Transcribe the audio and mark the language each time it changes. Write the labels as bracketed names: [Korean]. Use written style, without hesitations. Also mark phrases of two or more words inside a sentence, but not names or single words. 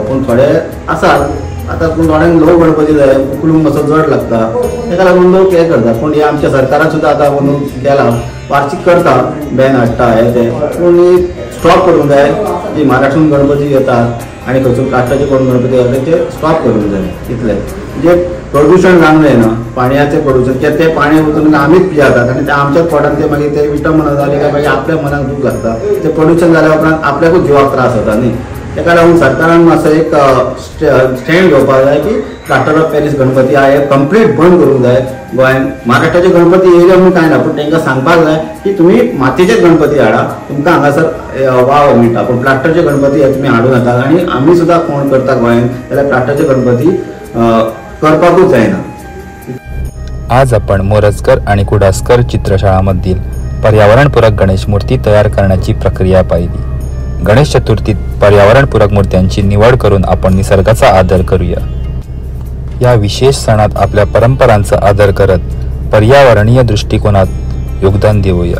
[Konkani] पूण थोडे आसात आतां पूण थोड्यांक ल्हव गणपती जाय, उखलूंक मातसो जड लागता, ताका लागून लोक हें करता। पूण हे आमच्या सरकारान सुद्दां आतां म्हणून केला, वार्षिक करता, बॅन हाडटा हे ते, पूण स्टॉप करूंक जाय बाकी महाराष्ट्रीयन गणपती येतात आणि खंयसून काष्टाचे कोण गणपती येतात ते स्टॉप करून [Marathi] जाय इतले म्हणजे प्रदूषण जाणलंय ना पाण्याचे प्रदूषण किंवा ते पाणी उतरून आम्हीच पियातात आणि ते आमच्याच पोटात ते मागीर ते विटंबना जाली [Konkani] काय मागीर आपल्या मनाक दूख घालता ते प्रदूषण जाल्या उपरांत आपल्याकूच जिवाक त्रास जाता न्ही तेका लागून सरकारान मातसो एक स्टँड घेवपाक जाय की [English] plaster of Paris [Konkani] गणपती हे कंप्लीट बंद करूंक जाय गोंयांत महाराष्ट्राचे गणपती येयले म्हणून काय ना पूण तांकां सांगपाक जाय की तुमी मातयेचेच गणपती हाडा तुमकां हांगासर वाव मेळटा पूण प्लास्टरचे गणपती हे तुमी हाडूं नाका आनी आमी सुद्दां कोण करता गोंयांत जाल्यार प्लास्टरचे गणपती करपाकूच जायना. [Marathi] आज आपण मोरजकर आणि कुडासकर चित्रशाळांमधील पर्यावरणपूरक गणेश मूर्ती तयार करण्याची प्रक्रिया पाहिली. गणेश चतुर्थीत पर्यावरणपूरक मूर्त्यांची निवड करून आपण निसर्गाचा आदर करूया. या विशेष सणात आपल्या परंपरांचा आदर करत पर्यावरणीय दृष्टिकोनात योगदान देऊया.